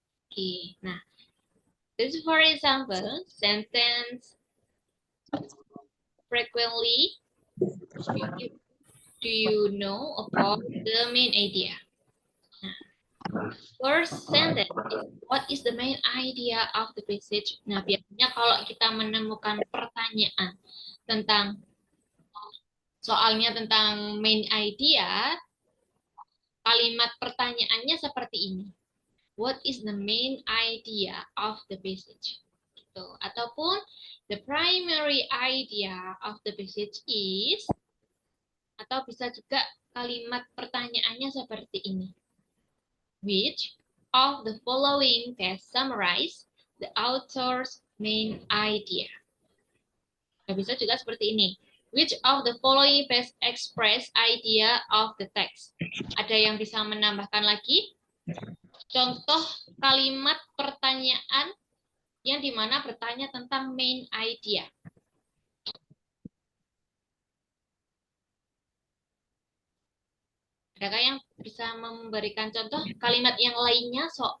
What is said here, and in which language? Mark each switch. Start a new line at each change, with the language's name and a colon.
English: Oke, nah, this is for example, sentence frequently. Do you know about the main idea? Nah, first sentence is, what is the main idea of the passage?
Indonesian: Nah, biasanya kalau kita menemukan pertanyaan tentang soalnya tentang main idea, kalimat pertanyaannya seperti ini.
English: What is the main idea of the passage?
Indonesian: Gitu. Ataupun
English: the primary idea of the passage is,
Indonesian: atau bisa juga kalimat pertanyaannya seperti ini.
English: Which of the following best summarize the author's main idea?
Indonesian: Bisa juga seperti ini.
English: Which of the following best express idea of the text?
Indonesian: Ada yang bisa menambahkan lagi? Contoh kalimat pertanyaan yang dimana bertanya tentang main idea. Adakah yang bisa memberikan contoh kalimat yang lainnya?